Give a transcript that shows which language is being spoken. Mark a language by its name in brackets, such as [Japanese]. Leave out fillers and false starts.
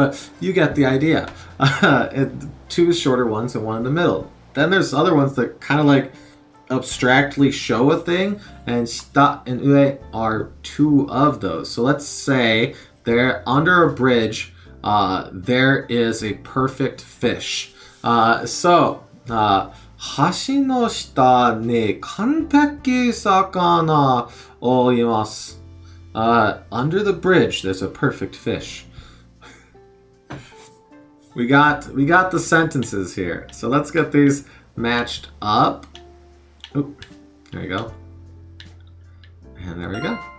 [English] But you get the idea. Two shorter ones and one in the middle. Then there's other ones that kind of like abstractly show a thing. And shita and ue are two of those. So let's say they're under a bridge. There is a perfect fish. [Japanese] So, 橋の下に完璧魚をいます. [English] Under the bridge, there's a perfect fish. We got the sentences here. So let's get these matched up. Oop, there we go. And there we go.